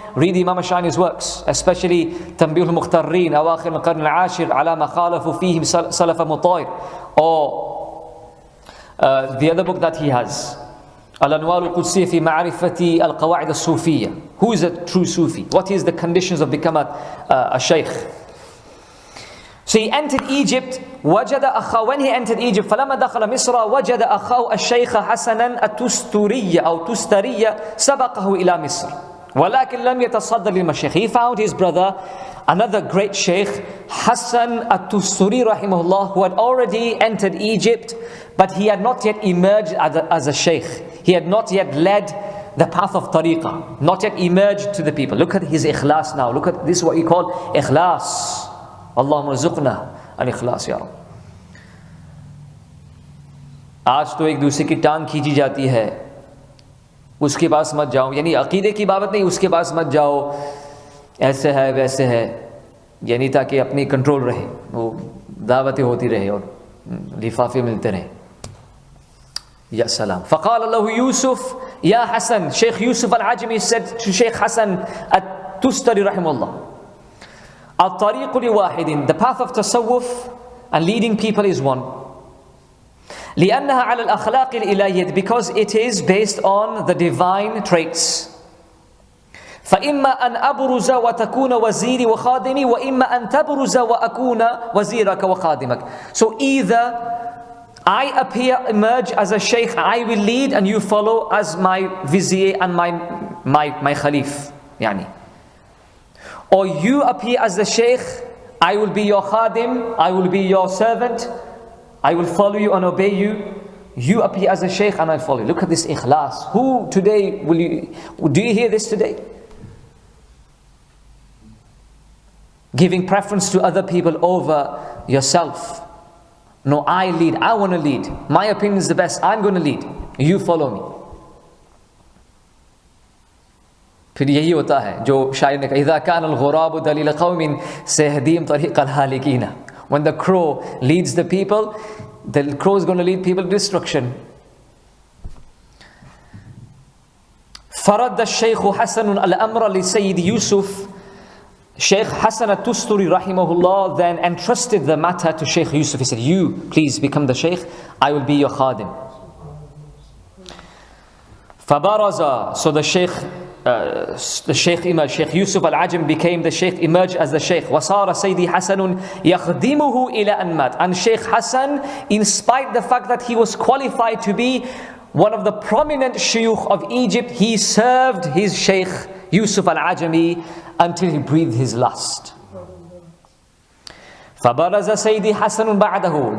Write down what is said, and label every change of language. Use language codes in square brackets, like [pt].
[en] Read Imam Sha'rani's works, especially Tanbihul Mukhtarreen, Awaqihul Qarn al-Ashir, Ala ma khalafu fihim Salafa Mutayr, or the other book that he has, Al-Anwar al-Qudsiyya fi Ma'rifati al-Qawa'id al-Sufiyya. Who is a true Sufi? What is the conditions of becoming a shaykh? So he entered Egypt. [ar] وجد أخاه, [en] when he entered Egypt, [ar] فلما دخل مصر وجد أخاه الشيخ حسنا التستري أو تستري سبقه إلى مصر ولكن لم يتصدر للمشيخ. [en] He found his brother, another great sheikh, Hassan al-Tusturi rahimahullah, who had already entered Egypt, but he had not yet emerged as a sheikh. He had not yet led the path of tariqah, not yet emerged to the people. Look at his ikhlas now. Look at this, is what you call ikhlas. [ar] Allahumma rzuqna al-ikhlas ya Rabb. [hi] आज तो एक दूसरे की टांग खींची जाती है, उसके पास मत जाओ, यानी अकीदे की बात नहीं, उसके पास मत जाओ, ऐसे है वैसे है, यानी ताकि अपनी कंट्रोल रहे, वो दावतें होती रहे और लिफाफे मिलते रहे. [ar] Ya salam. فقال له يوسف يا حسن, [en] Sheikh Yusuf al-Ajami said to Sheikh Hassan at-Tustari rahimahullah, [ar] الطريق لواحد, [en] the path of tasawwuf and leading people is one. [ar] لأنها على الأخلاق الإلهية, [en] because it is based on the divine traits. [ar] فإما أن أبرز وتكون وزيري وخادمي وإما أن تبرز وأكون وزيرك وخادمك. [en] So either I appear, emerge as a sheikh, I will lead and you follow as my vizier and my khalif, yani. Or you appear as the sheikh, I will be your khadim, I will be your servant, I will follow you and obey you. You appear as a sheikh and I follow you. Look at this ikhlas. Who today do you hear this today? Giving preference to other people over yourself. No, I lead, I want to lead. My opinion is the best, I'm going to lead. You follow me. [hi] फिर यही होता है जो शायर ने कहा, [ar] إذا كان الغراب دليل قوم سيهديهم طريق الهالكين. [en] When the crow leads the people, the crow is going to lead people to destruction. [ar] فرد الشيخ حسن الأمر لسيد يوسف. [en] Sheikh Hassan al-Tusturi rahimahullah then entrusted the matter to Sheikh Yusuf. He said, you please become the Sheikh, I will be your khadim. [ar] فبرز, [en] so the Sheikh emerged. Sheikh Yusuf al-Ajam became the Sheikh, emerged as the Sheikh. [ar] وصار سيدي حسن يخدمه إلى أن مات. [en] And Sheikh Hassan, in spite the fact that he was qualified to be one of the prominent shuyukh of Egypt, he served his Sheikh Yusuf al-Ajami until he breathed his last. [ar] فَبَرَزَ سَيْدِي حَسَنٌ بَعْدَهُ.